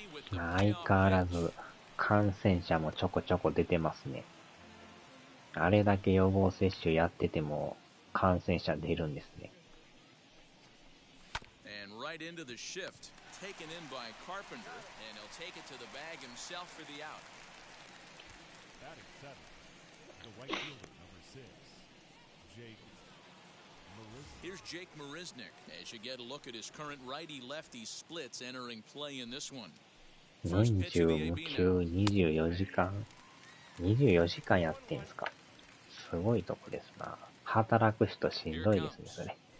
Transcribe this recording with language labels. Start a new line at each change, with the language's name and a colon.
Japanese: 相変わらず感染者もちょこちょこ出てますね。あれだけ予防接種やってても感染者出るんですね。
English: And right into the shift, taken in by Carpenter, and he'll take it to the bag himself for the out. Batting seventh, the right fielder, number 6, Jake Marisnick. Here's Jake Marisnick as you get a look at his current righty-lefty splits entering play in this one.
Japanese: 年中無休24時間24時間やってんすか。すごいとこですな。働く人しんどいですね、それ。